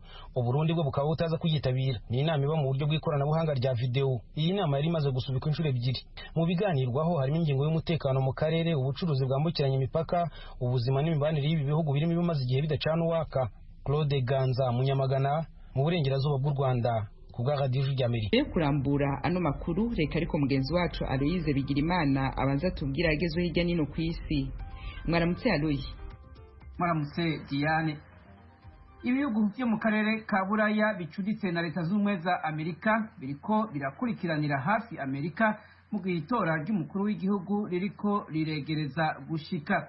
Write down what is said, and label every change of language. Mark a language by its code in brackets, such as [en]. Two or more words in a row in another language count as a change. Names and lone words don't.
[rw] Uburundi bwo bukaba butaza kuyitabira. Ni inama iba mu buryo bw'ikoranabuhanga rya video. Iyi nama yari imaze gusubikwa inshuro ebyiri. Mu biganirwaho harimo ingingo y'umutekano mu karere, ubucuruzi bwambukiranya imipaka, ubuzima n'imibanire y'ibi bihugu birimo ibimaze igihe bidacana uwaka. Claude Ganza, Munyamagana, mu burengerazuba bw'u Rwanda, ku bwa Radio Amerika. [rn] Yo kurambura ano makuru, reka ariko mugenzi wacu Aloise Bigirimana abanza tubwira agezwe hirya nino ku isi. Mwaramutse Aloise. Mwaramutse Diane. Ibihugu byo mu karere ka Buraya bicuditse na Leta z'Ubumwe za Amerika biriko birakurikiranira hafi Amerika mu gitora ry'umukuru w'igihugu ririko riregereza gushika.